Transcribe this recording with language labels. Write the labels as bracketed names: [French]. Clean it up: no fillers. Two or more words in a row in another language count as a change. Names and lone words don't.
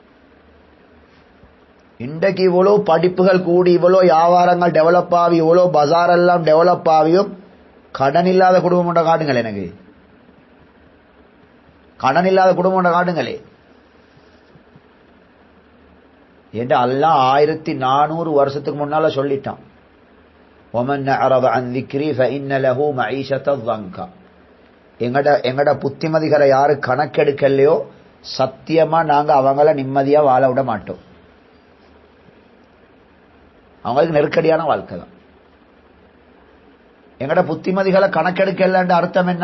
[Tamil] இன்றைக்கு இவ்வளவு படிப்புகள் கூடி, இவ்வளவு வியாபாரங்கள் டெவலப் ஆகி, இவ்வளவு பஜார் எல்லாம் டெவலப் ஆகியும் கடன் இல்லாத குடும்பம் ஒன்றை காட்டுங்கள். எனக்கு கடன் இல்லாத குடும்பம் ஒன்றை காட்டுங்களே. என்று அல்லாஹ் 1400 வருஷத்துக்கு முன்னால சொல்லிட்டான், [Arabic] وَمَنْ أَعْرَضَ عَنْ ذِكْرِي فَإِنَّ لَهُ مَعِيشَةً ضَنْكًا. [Tamil] எங்கட புத்திமதிகளை யாரு கணக்கெடுக்கலையோ சத்தியமா நாங்க அவங்கள நிம்மதியா வாழ விட மாட்டோம். அவங்களுக்கு நெருக்கடியான வாழ்க்கை தான். எங்கட புத்திமதிகளை கணக்கெடுக்கல அர்த்தம் என்ன?